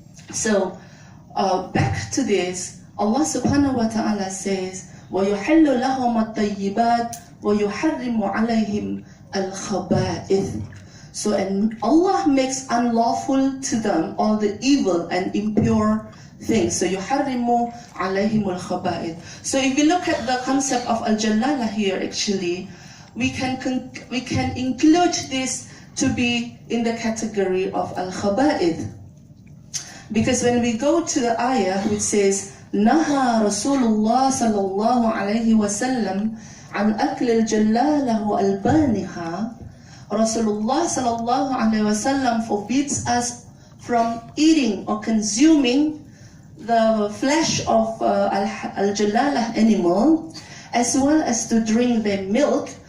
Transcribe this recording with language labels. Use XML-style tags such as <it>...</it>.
<en>So back to this, Allah subhanahu wa ta'ala says,</en> <ar>وَيُحِلُّ لَهُمَ الطَّيِّبَاتِ وَيُحَرِّمُ عَلَيْهِمْ الْخَبَائِثِ.</ar> <en>So, and Allah makes unlawful to them all the evil and impure things.</en> <ar>So, يُحَرِّمُ عَلَيْهِمُ الْخَبَائِثِ.</ar> <en>So, if you look at the concept of al-jalala here, actually, we can include this to be in the category of al-khaba'ith. Because when we go to the ayah which says,</en> <ar>نهى رسول الله صلى الله عليه وسلم عن أكل الجلالة وألبانها,</ar> <en>Rasulullah sallallahu alaihi wasallam forbids us from eating or consuming the flesh of al-jalalah animal, as well as to drink their milk.</en>